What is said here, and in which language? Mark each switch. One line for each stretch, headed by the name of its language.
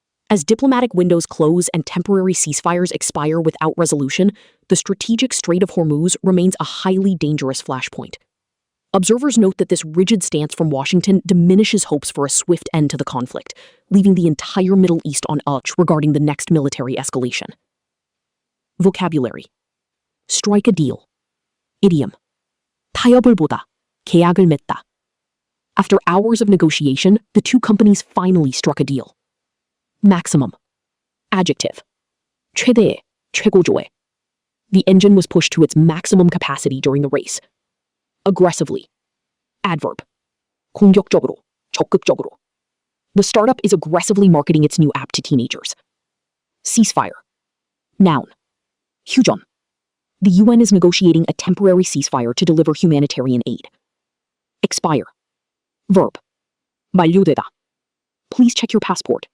English: As diplomatic windows close and temporary ceasefires expire without resolution, the strategic Strait of Hormuz remains a highly dangerous flashpoint. Observers note that this rigid stance from Washington diminishes hopes for a swift end to the conflict, leaving the entire Middle East on edge regarding the next military escalation. Vocabulary. Strike a deal. Idiom.
Korean: 타협을 보다, 계약을 맺다.
English: After hours of negotiation, the two companies finally struck a deal. Maximum. Adjective.
Korean: 최대의, 최고조의.
English: The engine was pushed to its maximum capacity during the race. Aggressively. Adverb.
Korean: 공격적으로, 적극적으로.
English: The startup is aggressively marketing its new app to teenagers. Ceasefire. Noun.
Korean: 휴전.
English: The UN is negotiating a temporary ceasefire to deliver humanitarian aid. Expire. Verb.
Korean: 만료되다.
English: Please check your passport.